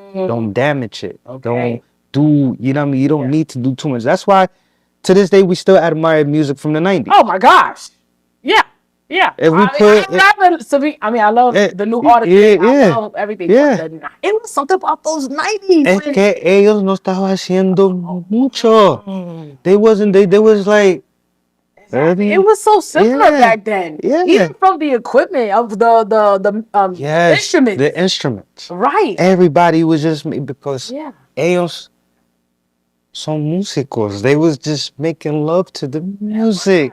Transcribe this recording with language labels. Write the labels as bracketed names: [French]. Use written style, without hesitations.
[English] Don't damage it. Okay. Don't do, you know what I mean? You don't need to do too much. That's why to this day we still admire music from the 90s. Oh my gosh. Yeah. Yeah. If we I love the new artists. I love everything. Yeah. It was something about those 90s. [Spanish] Es que ellos no estaban haciendo mucho. [English] They was like, it was so simpler back then. Yeah. Even from the equipment of the instruments. The instruments. Right. Everybody was just because [Spanish] ellos son músicos. [English] They was just making love to the music.